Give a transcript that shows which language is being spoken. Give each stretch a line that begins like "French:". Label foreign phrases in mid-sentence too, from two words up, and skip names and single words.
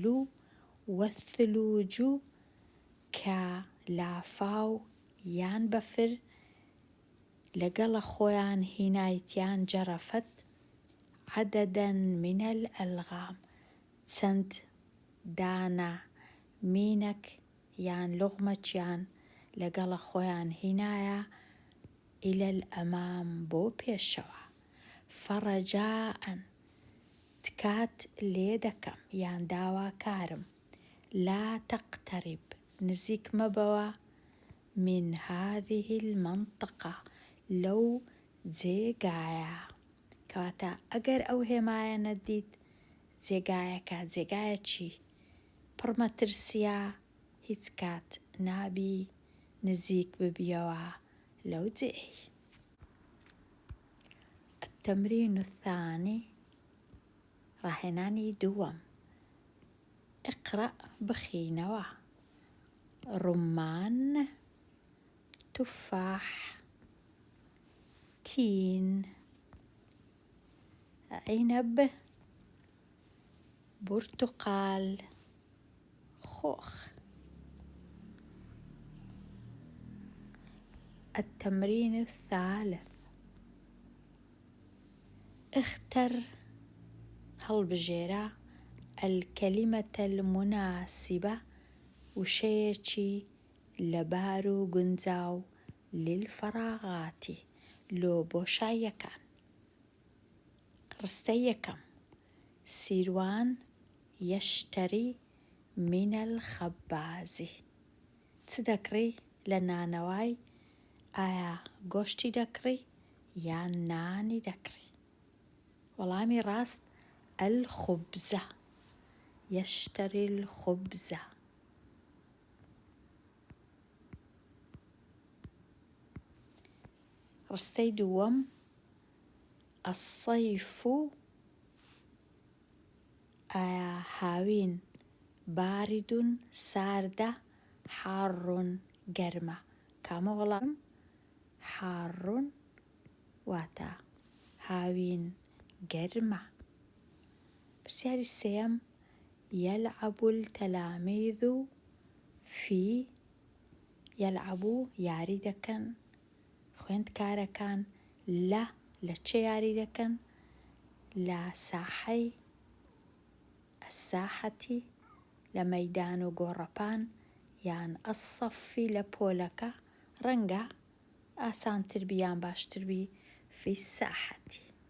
Central Kurdish: والثلوج کە لافاو یان بەفر لەگەڵە خۆیان هینایەتیان
Arabic: جەرەفەت عەدەدەن من الألغام
Central Kurdish: چەند دانە مینەک یان لوغمەکیان لەگەڵە خۆیان هینایە
Arabic: إلى الأمام
Central Kurdish: بۆ پێشەوە. فەڕەجاء تکات لێ دەکەم یان داواکارم
Arabic: لا تقترب
Central Kurdish: نزیک مەبەوە
Arabic: من هذه المنطقة
Central Kurdish: لەو جێگایە. کەواتە ئەگەر ئەو هێمایانە دیت جێگایەکە جێگایەکی پڕ مەترسیە هیچ کات نابی نزیک ببیەوە لەو جێی.
Arabic: التمرين الثاني
Central Kurdish: ڕاهێنانی دووەم.
Arabic: اقرأ بخینەوە. رمان تفاح تين عنب برتقال خوخ. التمرين الثالث. اختر هەڵبژێرە الكلمة المناسبة وشەیەکی لەبار و گونجاو للفراغات لۆ بۆشاییەکان.
Central Kurdish: ڕستەی یەکەم.
Arabic: سیروان یەشتەری من الخەباز.
Central Kurdish: چ دەکڕی لە نانەوای؟ ئایا گۆشتی دەکڕی یان نانی دەکڕی؟ وەڵامی ڕاست الخبز.
Arabic: يشتري الخبز.
Central Kurdish: ڕستەی دووەم. الصيف ئایا هاوین بارد ساردە حار گەرمە؟ کامە وەڵام؟ حار واتە هاوین گەرمە. پرسیاری سێەم.
Arabic: يلعب التلاميذ في يلعب
Central Kurdish: یاری دەکەن خوێندکارەکان لە چێ یاری دەکەن؟ لە ساحەی الساحەتی لە مەیدان و گۆڕەپان یان الصەفی لە پۆلەکە ڕەنگە ئاسانتر بی یان باشتر بی
Arabic: في الساحەتی.